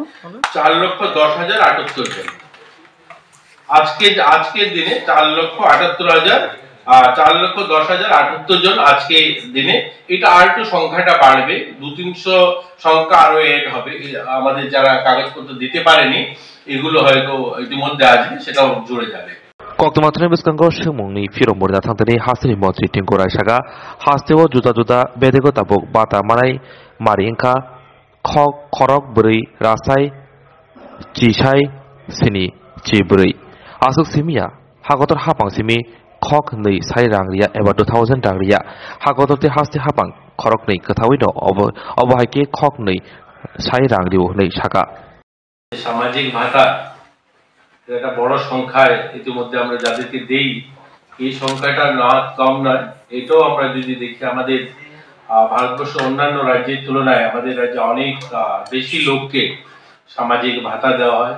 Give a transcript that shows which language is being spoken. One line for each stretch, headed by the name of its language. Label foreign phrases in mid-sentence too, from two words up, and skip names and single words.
Bangla: 4,10,078 জন। আজকের দিনে 4,10,78 জন আজকে দিনে। এটা আর একটু সংখ্যাটা বাড়বে, 200-300 সংখ্যা আরো এড হবে। আমাদের যারা কাগজপত্র দিতে পারেনি এগুলো হয়তো ইতিমধ্যে আসবে, সেটাও জুড়ে যাবে।
Kok Borok: koktomathre buskango shimungni firomorna thangtani hasini mantri tingkurai saga hasteo juda bedego tabuk bata manai maringka khorok buri rasai chisai sini chiburi asuk simia hagotor hapang simi khok nei sai rangria eba 2000 rangria hagotor te haste hapang khorok nei kathawi no obahaike khok nei sai rangriu nei saka
Bangla: সামাজিক ভাতা এটা বড় সংখ্যায় ইতিমধ্যে আমরা যাদেরকে দেই, এই সংখ্যাটা না কম নয়। এটাও আমরা যদি দেখি আমাদের ভারতবর্ষের অন্যান্য রাজ্যের তুলনায় আমাদের রাজ্যে অনেক বেশি লোককে সামাজিক ভাতা দেওয়া হয়।